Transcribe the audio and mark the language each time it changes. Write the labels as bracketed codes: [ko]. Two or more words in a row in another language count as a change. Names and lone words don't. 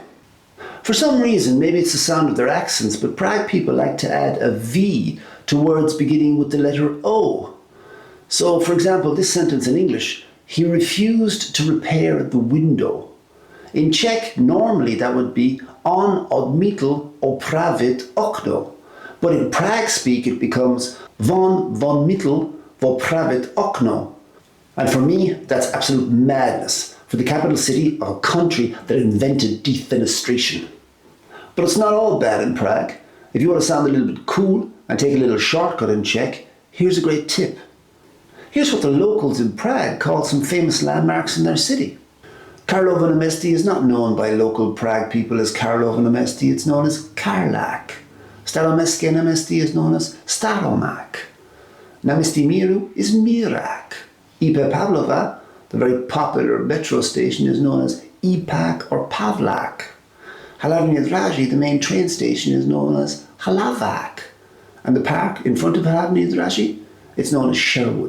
[en] For some reason, maybe it's the sound of their accents, but Prague people like to add a V to words beginning with the letter O. So, for example, this sentence in English, he refused to repair the window. In Czech, normally that would be [cs] on odmítl opravit okno. [en] But in Prague speak, it becomes [cs] von odmítl opravit okno. [en] And for me, that's absolute madness for the capital city of a country that invented defenestration. But it's not all bad in Prague. If you want to sound a little bit cool and take a little shortcut in Czech, here's a great tip. Here's what the locals in Prague call some famous landmarks in their city. Karlovo na Městí is not known by local Prague people as Karlovo na Městí, it's known as Karlák. Staromestské náměstí is known as Staromak. Náměstí Míru is Mírak. IP Pavlova, the very popular metro station, is known as Ipak or Pavlak. Hlavní Draží, the main train station, is known as Hlavak. And the park in front of Hlavní Draží, it's known as Sherwood.